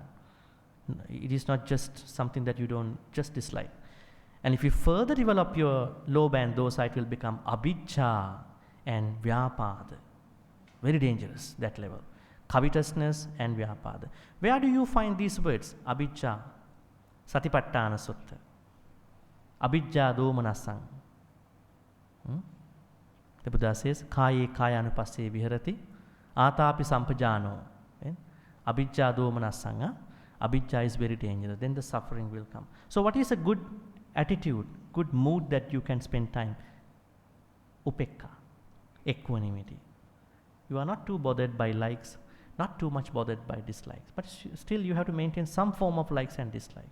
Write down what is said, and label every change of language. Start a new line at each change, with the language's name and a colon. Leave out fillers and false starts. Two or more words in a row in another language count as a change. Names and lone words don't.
English: It is not just something that you don't just dislike. And if you further develop your lobha and dosa, it will become abhijja and vyapada. Very dangerous, that level. Covetousness and vyapada. Where do you find these words?
Pali: Abhijja, Satipatthana Sutta. Abhijja domanasang.
English: The Buddha says,
Pali: Kāye kāyanupasse viharati, Atapi sampajano. Abhijja domanasanga.
English: Abhijja is very dangerous. Then the suffering will come. So what is a good attitude, good mood that you can spend time? Upekka, equanimity. You are not too bothered by likes, not too much bothered by dislikes, but still you have to maintain some form of likes and dislikes.